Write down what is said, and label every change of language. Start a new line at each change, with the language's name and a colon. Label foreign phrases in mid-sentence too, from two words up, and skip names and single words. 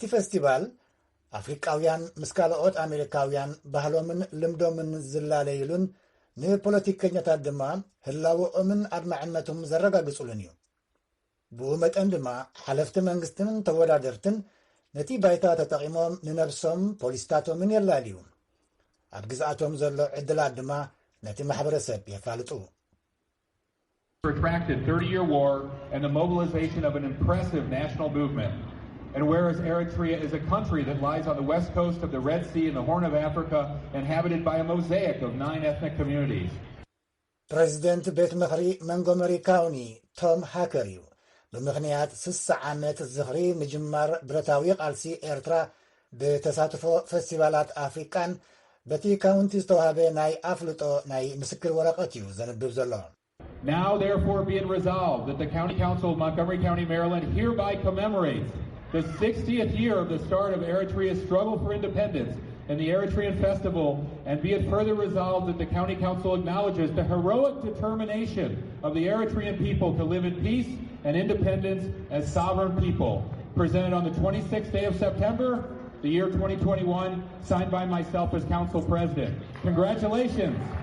Tigrinya: ፌስቲቫል ኣፍሪቃውያን ምስ ካልኦት ኣሜሪካውያን ባህሎምን ልምዶምን ዝላለይሉን ንፖለቲከኛታት ድማ ህላወኦምን ኣድማዕነቶም ዘረጋግጹሉን እዩ ብኡ መጠን ድማ ሓለፍቲ መንግስትን ተወዳደርትን ነቲ ባይታ ተጠቒሞም ንነብሶም ፖሊስታቶምን የላልዩ ኣብ ግዝኣቶም ዘሎ ዕድላት ድማ ነቲ ማሕበረሰብ የፋልጡ
English: protracted 30-year war and the mobilization of an impressive national movement. And whereas Eritrea is a country that lies on the west coast of the Red Sea in the Horn of Africa, inhabited by a mosaic of 9 ethnic communities. President
Tigrinya: ቤት ምኽሪ መንጎመሪ ካውኒ ቶም ሃከር እዩ ብምኽንያት 60 ዓመት ዝኽሪ ምጅማር ብረታዊ ቃልሲ ኤርትራ ብተሳትፎ ፌስቲቫላት ኣፍሪቃን በቲ ካውንቲ ዝተዋሃበ ናይ ኣፍልጦ ናይ ምስክር ወረቐት እዩ ዘንብብ ዘሎ
English: Now therefore be it resolved that the County Council of Montgomery County, Maryland hereby commemorates the 60th year of the start of Eritrea's struggle for independence and the Eritrean Festival, and be it further resolved that the County Council acknowledges the heroic determination of the Eritrean people to live in peace and independence as sovereign people. Presented on the 26th day of September, the year 2021, signed by myself as Council President. Congratulations.